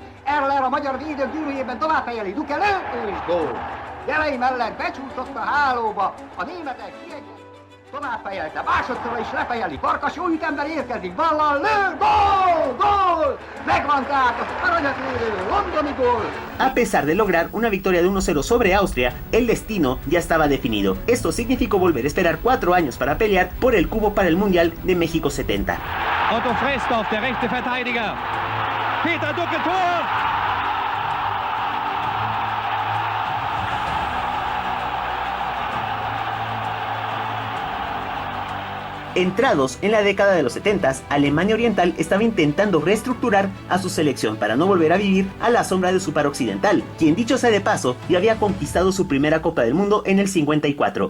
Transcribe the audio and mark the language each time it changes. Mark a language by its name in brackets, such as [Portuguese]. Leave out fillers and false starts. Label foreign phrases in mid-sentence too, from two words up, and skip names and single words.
[Hungarian] Erler a magyar védők gyűrűjében tovább fejeli, Duke lő és gól. Gelei mellett becsúszott a hálóba, a németek kiegyezik. Tovább fejelte, másodszor is lefejeli, Farkas jó ütemben érkezik, ballal lő, gól, gól! Megvan tehát az aranyat érő londoni gól! [Spanish] A pesar de lograr una victoria de 1-0 sobre Austria, el destino ya estaba definido. Esto significó volver a esperar 4 años para pelear por el cubo para el Mundial de México 70. [German] Otto Frestorf, der rechte Verteidiger. Peter Ducke, Tor! [Spanish] Entrados en la década de los 70s, Alemania Oriental estaba intentando reestructurar a su selección para no volver a vivir a la sombra de su par occidental, quien dicho sea de paso, ya había conquistado su primera Copa del Mundo en el 54.